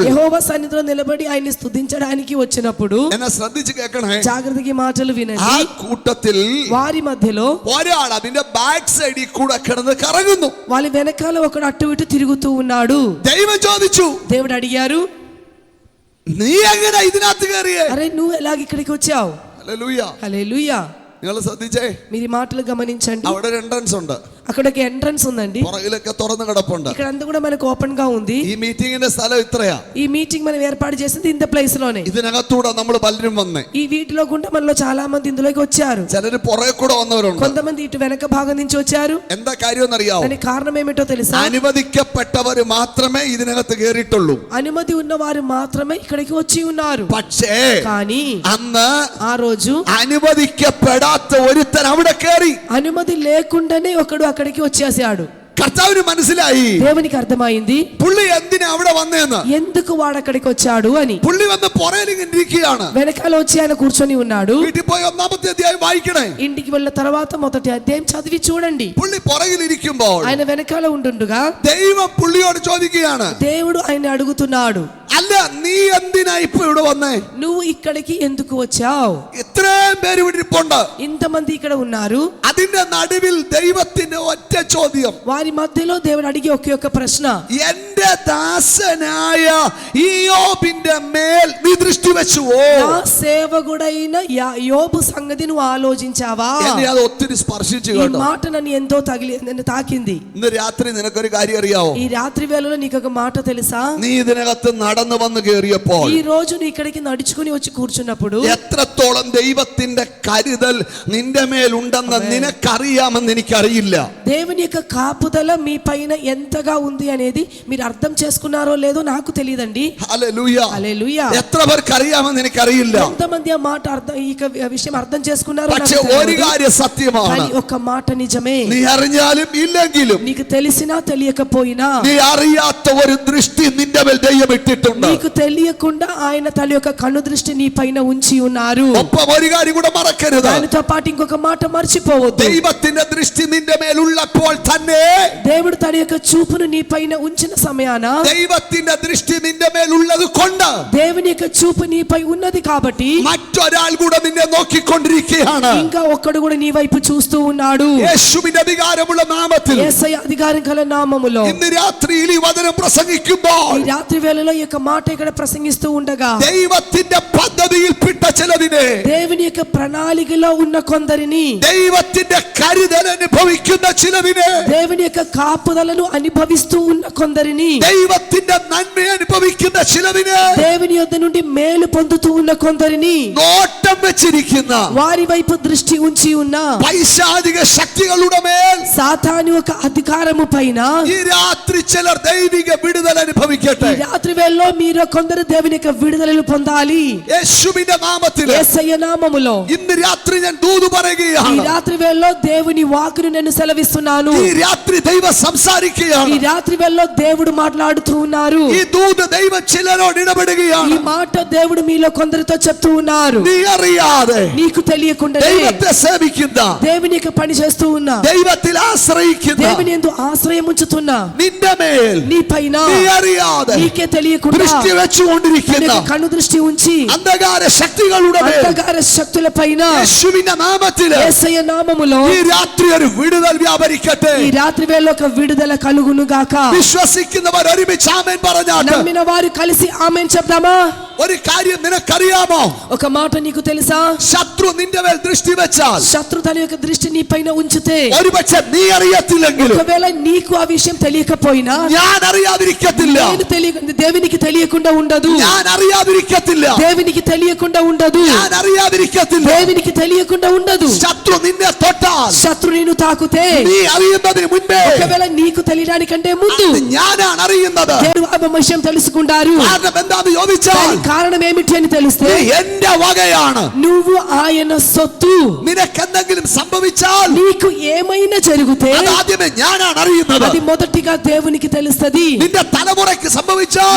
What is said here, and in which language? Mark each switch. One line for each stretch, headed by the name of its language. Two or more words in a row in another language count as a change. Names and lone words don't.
Telugu: యెహోవా సన్నిధిలో నిలబడి ఆయన్ని స్తుతించడానికి వచ్చినప్పుడు
Malayalam: എന്നെ ശ്രദ്ധിച്ച് കേൾക്കണേ.
Telugu: జాగ్రత్తగా మాటలు
Malayalam: ആ
Telugu: వినండి.
Malayalam: കൂട്ടത്തിൽ
Telugu: వారి మధ్యలో
Malayalam: ഒരാൾ അതിന്റെ
English: back side
Malayalam: കൂടെ കിടന്ന് കറങ്ങുന്നു.
Telugu: వాళ్ళ వెనకాల ఒకడు అటు ఇటు తిరుగుతూ ఉన్నాడు.
Malayalam: ദൈവം ചോദിച്ചു,
Telugu: దేవుడు అడిగారు,
Malayalam: നീ എങ്ങനെ ഇതിനകത്ത് കയറിയേ?
Telugu: అరే నువ్వు ఎలాగ ఇక్కడికి వచ్చావు?
Malayalam: ഹല്ലേലൂയ.
Telugu: హల్లెలూయా.
Malayalam: നിങ്ങൾ ശ്രദ്ധിച്ചേ,
Telugu: మీరు ఈ మాటలు గమనించండి.
Malayalam: അവിടെ ഒരു എൻട്രൻസ് ഉണ്ട്,
Telugu: అక్కడ ఒక ఎంట్రన్స్ ఉందండి.
Malayalam: പുറകിലൊക്കെ തുറന്നു കിടപ്പുണ്ട്.
Telugu: ఇక్కడ అంతా కూడా మనకు ఓపెన్ గా ఉంది.
Malayalam: ഈ മീറ്റിംഗിന്റെ സ്ഥലം ഇത്രയാ.
Telugu: ఈ మీటింగ్ మనం ఏర్పాటు చేసింది ఇంత ప్లేస్ లోనే.
Malayalam: ഇതിനകത്തൂടെ നമ്മൾ പലരും വന്നേ.
Telugu: ఈ వీటిలో గుండా మనలో చాలా మంది ఇందులోకి వచ్చారు.
Malayalam: ചിലര് പുറകെ കൂടെ വന്നവരുണ്ട്.
Telugu: కొంతమంది ఇటు వెనక భాగం నుంచి వచ్చారు.
Malayalam: എന്താ കാര്യം എന്നറിയാവോ?
Telugu: దానికి కారణం ఏమిటో తెలుసా?
Malayalam: അനുവദിക്കപ്പെട്ടവര് മാത്രമേ ഇതിനകത്ത് കയറിയിട്ടുള്ളൂ.
Telugu: అనుమతి ఉన్న వారు మాత్రమే ఇక్కడికి వచ్చి ఉన్నారు.
Malayalam: പക്ഷേ
Telugu: కానీ
Malayalam: അന്ന്
Telugu: ఆ రోజు
Malayalam: അനുവദിക്കപ്പെടാത്ത ഒരുത്തൻ അവിടെ കയറി.
Telugu: అనుమతి లేకుండానే ఒకడు అక్కడికి వచ్చేసాడు.
Malayalam: കർത്താവിന് മനസ്സിലായി
Telugu: దేవునికి అర్థమైంది
Malayalam: പുള്ളി എന്തിനാ അവിടെ വന്നേന്ന്.
Telugu: ఎందుకు వాడు అక్కడికి వచ్చాడు అని.
Malayalam: പുള്ളി വന്ന് പുറകിലിങ്ങനെ ഇരിക്കുകയാണ്.
Telugu: వెనకాల వచ్చి ఆయన కూర్చొని ఉన్నాడు.
Malayalam: വീട്ടിൽ പോയി 1-ാമത്തെ അധ്യായം വായിക്കണേ.
Telugu: ఇంటికి వెళ్ళిన తర్వాత మొదటి అధ్యాయం చదివి చూడండి.
Malayalam: പുള്ളി പുറകിലിരിക്കുമ്പോൾ
Telugu: ఆయన వెనకాల ఉండుండగా
Malayalam: ദൈവം പുള്ളിയോട് ചോദിക്കുകയാണ്,
Telugu: దేవుడు ఆయన అడుగుతున్నాడు,
Malayalam: അല്ല നീ എന്തിനാ ഇപ്പൊ ഇവിടെ വന്നേ?
Telugu: నువ్వు ఇక్కడికి ఎందుకు వచ్చావు?
Malayalam: ഇത്രയും പേര് ഇവിടെ ഇരിപ്പുണ്ട്.
Telugu: ఇంతమంది ఇక్కడ ఉన్నారు.
Malayalam: അതിന്റെ നടുവിൽ ദൈവത്തിന്റെ ഒറ്റ ചോദ്യം.
Telugu: వారి మధ్యలో దేవుడు అడిగే ఒకే ఒక్క ప్రశ్న,
Malayalam: എന്റെ ദാസനായ ഇയ്യോബിന്റെ മേൽ നീ ദൃഷ്ടി വെച്ചുവോ?
Telugu: నా సేవకుడైన యోబు సంగతి నువ్వు ఆలోచించావా?
Malayalam: എന്നെ അത് ഒത്തിരി സ്പർശിച്ചു
Telugu: ఈ
Malayalam: കേട്ടോ.
Telugu: మాట నన్ను ఎంతో నన్ను తాకింది.
Malayalam: ഇന്ന് രാത്രി നിനക്കൊരു കാര്യം അറിയാവോ?
Telugu: ఈ రాత్రి వేళలో నీకు ఒక మాట తెలుసా?
Malayalam: നീ ഇതിനകത്ത് നടന്നു വന്ന് കയറിയപ്പോൾ
Telugu: ఈ రోజు నీ ఇక్కడికి నడుచుకుని వచ్చి కూర్చున్నప్పుడు
Malayalam: എത്രത്തോളം ദൈവത്തിന്റെ കരുതൽ നിന്റെ മേലുണ്ടെന്ന് നിനക്കറിയാമെന്ന് എനിക്കറിയില്ല.
Telugu: దేవుని యొక్క కాపుదల మీ పైన ఎంతగా ఉంది అనేది మీరు అర్థం చేసుకున్నారో లేదో నాకు తెలియదండి.
Malayalam: ഹല്ലേലൂയ.
Telugu: హల్లెలూయా.
Malayalam: എത്ര പേർക്ക് അറിയാമെന്ന് എനിക്കറിയില്ല.
Telugu: ఎంతమంది ఆ మాట ఈ విషయం అర్థం చేసుకున్నారో నాకు
Malayalam: പക്ഷെ ഒരു
Telugu: తెలియదు.
Malayalam: കാര്യം സത്യമാണ്,
Telugu: కానీ ఒక మాట నిజమే.
Malayalam: നീ അറിഞ്ഞാലും ഇല്ലെങ്കിലും
Telugu: నీకు తెలిసినా తెలియకపోయినా
Malayalam: നീ അറിയാത്ത ഒരു ദൃഷ്ടി നിന്റെ മേൽ ദൈവം ഇട്ടിട്ടുണ്ട്.
Telugu: నీకు తెలియకుండా ఆయన తన యొక్క కన్ను దృష్టి నీ పైన ఉంచి ఉన్నారు.
Malayalam: ഒപ്പം ഒരു കാര്യം കൂടെ മറക്കരുത്,
Telugu: దానితో పాటు ఇంకొక మాట మర్చిపోవద్దు.
Malayalam: ദൈവത്തിന്റെ ദൃഷ്ടി നിന്റെ മേലുള്ളപ്പോൾ തന്നെ,
Telugu: దేవుడు తన యొక్క చూపును నీ పైన ఉంచిన సమయాన,
Malayalam: ദൈവത്തിന്റെ ദൃഷ്ടി നിന്റെ മേലുള്ളത് കൊണ്ട്
Telugu: దేవుని యొక్క చూపు నీపై ఉన్నది కాబట్టి
Malayalam: മറ്റൊരാൾ കൂടെ നിന്നെ നോക്കിക്കൊണ്ടിരിക്കുകയാണ്.
Telugu: ఇంకా ఒక్కడు కూడా నీ వైపు చూస్తూ ఉన్నాడు.
Malayalam: യേശുവിന്റെ അധികാരമുള്ള നാമത്തിൽ
Telugu: యేసయ్య అధికారం కల నామములో
Malayalam: ഇന്ന് രാത്രിയിൽ ഈ വചനം പ്രസംഗിക്കുമ്പോൾ
Telugu: ఈ రాత్రి వేళలో ఈ యొక్క మాట ఇక్కడ ప్రసంగిస్తూ ఉండగా
Malayalam: ദൈവത്തിന്റെ പദ്ധതിയിൽപ്പെട്ട ചിലതിനെ
Telugu: దేవుని యొక్క ప్రణాళికలో ఉన్న కొందరిని,
Malayalam: ദൈവത്തിന്റെ കരുതൽ അനുഭവിക്കുന്ന ചിലവിനെ,
Telugu: దేవుని యొక్క కాపుదలను అనుభవిస్తూ ఉన్న కొందరిని,
Malayalam: ദൈവത്തിന്റെ നന്മ അനുഭവിക്കുന്ന ചിലവിനെ,
Telugu: దేవుని యొద్ద నుండి మేలు పొందుతూ ఉన్న కొందరిని,
Malayalam: നോട്ടം വെച്ചിരിക്കുന്ന
Telugu: వారి వైపు దృష్టి ఉంచి ఉన్న
Malayalam: പൈശാചിക ശക്തികളുടെ മേൽ
Telugu: సాతాను యొక్క అధికారము పైన
Malayalam: ഈ രാത്രി ചിലർ ദൈവിക വിടുതൽ അനുഭവിക്കട്ടെ.
Telugu: ఈ రాత్రి వేళలో మీరు కొందరు దేవుని యొక్క విడుదలను పొందాలి.
Malayalam: യേശുവിന്റെ നാമത്തിൽ
Telugu: యేసయ్య నామములో
Malayalam: ഇന്ന് രാത്രി ഞാൻ ദൂത്
Telugu: ఈ
Malayalam: പറയുകയാണ്.
Telugu: రాత్రి వేళలో దేవుని వాక్కును నేను సెలవిస్తున్నాను.
Malayalam: ഈ രാത്രി ദൈവം
Telugu: ఈ
Malayalam: സംസാരിക്കുകയാണ്.
Telugu: రాత్రి వేళలో దేవుడు మాట్లాడుతూ ఉన్నారు.
Malayalam: ഈ ദൂത് ദൈവം ചിലരോട്
Telugu: ఈ
Malayalam: ഇടപെടുകയാണ്.
Telugu: మాట దేవుడు మీలో కొందరితో చెప్తూ ఉన్నారు.
Malayalam: നീ അറിയാതെ
Telugu: నీకు తెలియకుండా
Malayalam: ദൈവത്തെ സേവിക്കുന്ന,
Telugu: దేవుని యొక్క పని చేస్తూ ఉన్నా,
Malayalam: ദൈവത്തിൽ ആശ്രയിക്കുന്ന
Telugu: దేవుని యందు ఆశ్రయం ఉంచుతున్నా,
Malayalam: നിന്റെ മേൽ
Telugu: నీ పైన
Malayalam: നീ അറിയാതെ
Telugu: నీకే తెలియకుండా
Malayalam: ദൃഷ്ടി വെച്ചുകൊണ്ടിരിക്കുന്ന
Telugu: కన్ను దృష్టి ఉంచి
Malayalam: അന്ധകാര ശക്തികളുടെ മേൽ
Telugu: అంధకార శక్తుల పైన
Malayalam: യേശുവിന്റെ നാമത്തിൽ
Telugu: యేసయ్య నామములో
Malayalam: ഈ രാത്രി ഒരു വിടുതൽ വ്യാപരിക്കട്ടെ.
Telugu: ఈ రాత్రి వేళలో ఒక విడుదల కలుగును గాక.
Malayalam: വിശ്വസിക്കുന്നവർ ഒരുമിച്ച് ആമേൻ പറഞ്ഞാട്ട്.
Telugu: నమ్మిన వారు కలిసి ఆమేన్ చెప్దామా?
Malayalam: ഒരു കാര്യം നിനക്കറിയാമോ?
Telugu: ఒక మాట నీకు తెలుసా?
Malayalam: ശത്രു നിന്റെ മേൽ ദൃഷ്ടി വെച്ചാൽ
Telugu: శత్రు తన యొక్క దృష్టి నీ పైన ఉంచితే,
Malayalam: ഒരുപക്ഷെ നീ അറിയത്തില്ലെങ്കിലും
Telugu: ఒకవేళ నీకు ఆ విషయం తెలియకపోయినా,
Malayalam: ഞാൻ അറിയാതിരിക്കത്തില്ല,
Telugu: దేవునికి తెలియకుండా ఉండదు.
Malayalam: ഞാൻ അറിയാതിരിക്കത്തില്ല,
Telugu: దేవునికి తెలియకుండా ఉండదు.
Malayalam: ഞാൻ അറിയാതിരിക്കത്തില്ല.
Telugu: దేవునికి తెలియకుండా ఉండదు.
Malayalam: ശത്രു നിന്നെ തൊട്ടാൽ
Telugu: శత్రు నిన్ను తాకుతే,
Malayalam: നീ അറിയുന്നതിന് മുൻപേ
Telugu: ఒకవేళ నీకు తెలియడానికంటే ముందు
Malayalam: അത് ഞാനാണ് അറിയുന്നത്.
Telugu: దేవుడు ఆ విషయం తెలుసుకుంటారు.
Malayalam: കാരണം എന്താന്ന് ചോദിച്ചാൽ
Telugu: దానికి కారణం ఏమిటి అని తెలిస్తే,
Malayalam: നീ എന്റെ വകയാണ്.
Telugu: నువ్వు ఆయన సొత్తు.
Malayalam: നിനക്ക് എന്തെങ്കിലും സംഭവിച്ചാൽ
Telugu: నీకు ఏమైనా జరిగితే
Malayalam: അത് ആദ്യമേ ഞാനാണ് അറിയുന്നത്.
Telugu: అది మొదటిగా దేవునికి తెలుస్తది.
Malayalam: നിന്റെ തലമുറയ്ക്ക് സംഭവിച്ചാൽ